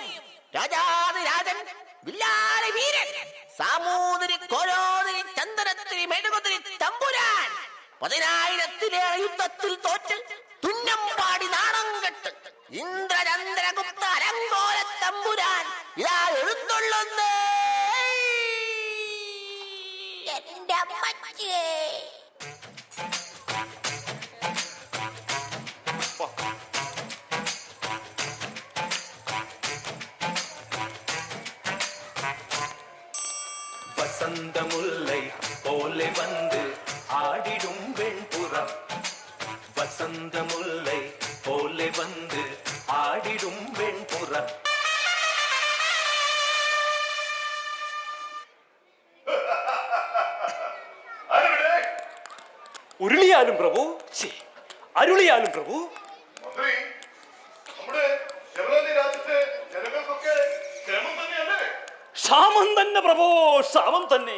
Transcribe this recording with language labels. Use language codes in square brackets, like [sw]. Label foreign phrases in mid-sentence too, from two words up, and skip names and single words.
[ml] രാജാതിരാജൻ വില്ലാളി വീരൻ സാമൂതിരി കോലോതിരി ചന്ദനത്തിരി മെഴുകുതിരി തമ്പുരാൻ 10,000 യുദ്ധത്തിൽ തോറ്റ് തുന്നം പാടി നാണം കെട്ട് ഇന്ദ്രചന്ദ്രഗുപ്ത അലങ്കോല തമ്പുരാൻ ഇതാ എഴുന്നള്ളുന്നേ. എന്റെ അമ്മച്ചിയേ, [ta] வசந்த முல்லை போலே வந்து ஆடிடும் வெண்புறம், வசந்த முல்லை போலே வந்து ஆடிடும் வெண்புறம். [ml] ഉരുളിയാലും പ്രഭു, അരുളിയാലും പ്രഭു. ക്ഷാമം തന്നെ പ്രഭോ, ക്ഷാമം തന്നെ.